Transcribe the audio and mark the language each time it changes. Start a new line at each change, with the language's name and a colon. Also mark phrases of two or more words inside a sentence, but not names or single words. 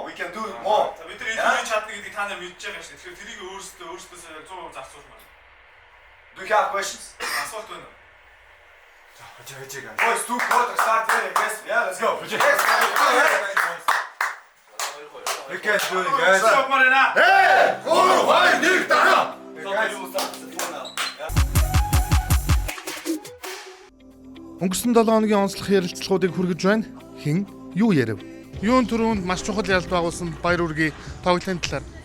English: We can do more. Do you have questions? Boys, 2 quarters start very aggressive. Yeah, let's go. You can't do it, guys.
Mongolian: Өнгөрсөн 7 хоногийн онцлог ярилцлагуудыг хүргэж байна. Хэн юу ярив? Юун түрүүнд маш чухал ялалт байгуулсан Баяр үргийн тоглолтын талаар.